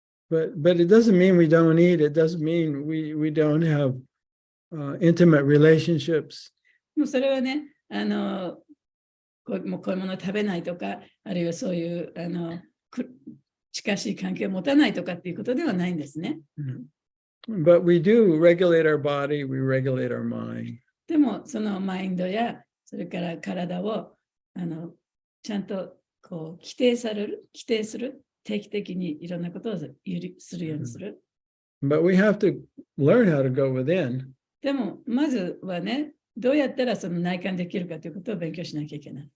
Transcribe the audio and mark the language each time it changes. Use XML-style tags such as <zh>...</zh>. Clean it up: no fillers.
<en>But it doesn't mean we don't eat. It doesn't mean we don't have intimate relationships.</en> <ja>もうそれはね、もうこういうものを食べないとか、あるいはそういう近しい関係を持たないとかっていうことではないんですね。</ja> <en>But we do regulate our body, we regulate our mind.</en> <ja>でも、そのマインドや、それから体をちゃんとこう規定する、定期的にいろんなことをするようにする。</ja> <en>But we have to learn how to go within.</en> <ja>でも、まずはね、どうやったらその内観できるかということを勉強しなきゃいけない。</ja>